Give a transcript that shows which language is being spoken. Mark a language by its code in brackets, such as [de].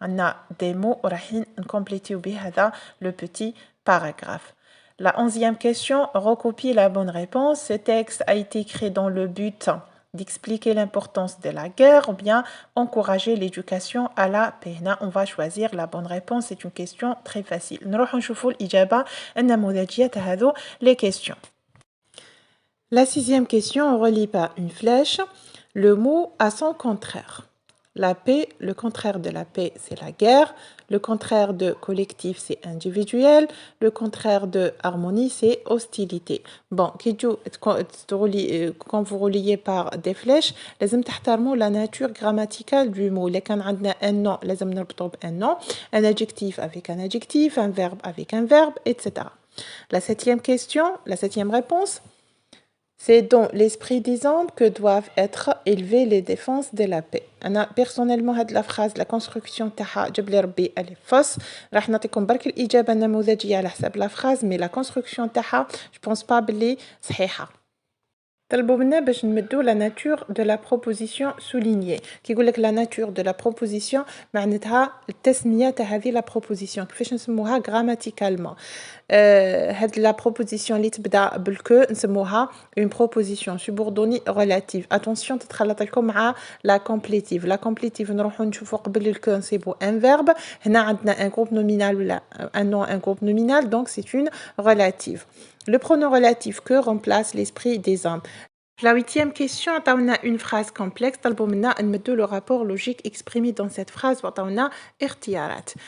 [fr] On a des mots rahin compléter le petit paragraphe. La 11e question, recopie la bonne réponse. Ce texte a été écrit dans le but d'expliquer l'importance de la guerre ou bien encourager l'éducation à la paix. On va choisir la bonne réponse. C'est une question très facile. [ar] نروح نشوفوا الإجابة النموذجية هذو les questions. [fr] La sixième question, on relie par une flèche. Le mot a son contraire. La paix, le contraire de la paix, c'est la guerre. Le contraire de collectif, c'est individuel. Le contraire de harmonie, c'est hostilité. Bon, quand vous reliez par des flèches, [ar] لازم تحترموا [fr] la nature grammaticale du mot. إذا كان عندنا un nom, [ar] لازم نربطه [fr] بun nom, un adjectif avec un adjectif, un verbe avec un verbe, etc. La septième question, la septième réponse, c'est dans l'esprit des hommes que doivent être élevées les défenses de la paix. أنا personnellement هاد la phrase la construction تاعها [ar] جاب لي ربي [fr] elle est fausse. [ar] راح نعطيكم برك الإجابة النموذجية على حساب la phrase mais la construction تاعها [fr] je pense pas [ar] بلي صحيحة. طلبوا منا باش نمدوا [fr] la nature de la proposition soulignée. [ar] كي يقول لك la nature de la proposition معناتها التسمية تاع هذه la proposition كيفاش نسموها grammaticalement. [fr] هاد la proposition اللي تبدا بالكو نسموها une proposition subordonnée relative. [ar] attention تتخلط لكم مع la complétive. la complétive نروحوا نشوفوا قبل الكو نصيبوا un verbe. [fr] هنا عندنا un groupe nominal ولا un nom un groupe nominal donc c'est une relative. Le pronom relatif que remplace l'esprit des hommes. La huitième question, on a une phrase complexe. On a le rapport logique exprimé dans cette phrase. On a irtiarat.